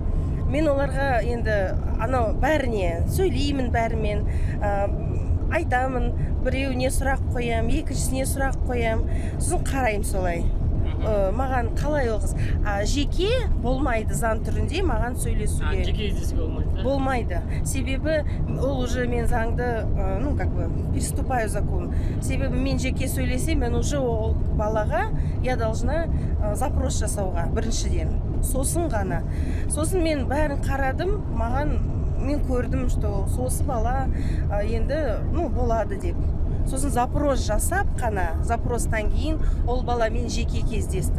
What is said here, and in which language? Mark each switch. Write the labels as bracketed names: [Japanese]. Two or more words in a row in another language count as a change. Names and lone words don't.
[Kazakh] Мен оларға енді анау бәріне сөйлеймін, бәрімен айтамын, біреуіне сұрақ қоям, екіншісіне сұрақ қоям, сосын қарайым солай. Маған қалай ол қыз? Жеке болмайды, заң түрінде маған сөйлесуге. Жеке кездесуге болмайды? Болмайды. Себебі ол уже мен заңды, [Russian] ну как бы, переступаю закон. [Kazakh] Себебі мен жеке сөйлесем, мен уже ол балаға [Russian] я должна запрос [Kazakh] жасауға біріншіден. Сосын ғана. Сосын мен бәрін қарадым, мен көрдім, что сосы бала енді болады деп. Сосын запрос жасап қана, запростан кейін ол баламен жеке кездестім.